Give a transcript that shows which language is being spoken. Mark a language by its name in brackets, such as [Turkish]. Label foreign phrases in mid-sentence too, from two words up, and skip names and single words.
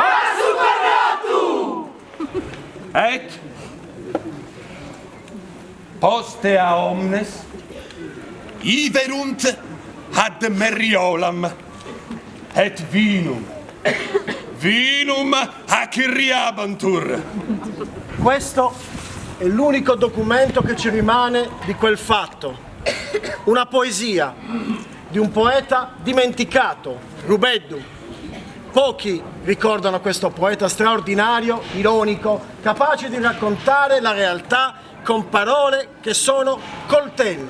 [Latin] Et postea omnes iverunt ad Meriolam, et vinum aciriabantur. [Italian] Questo è l'unico documento che ci rimane di quel fatto. Una poesia di un poeta dimenticato, Rubeddu. Pochi ricordano questo poeta straordinario, ironico, capace di raccontare la realtà con parole che sono coltelli.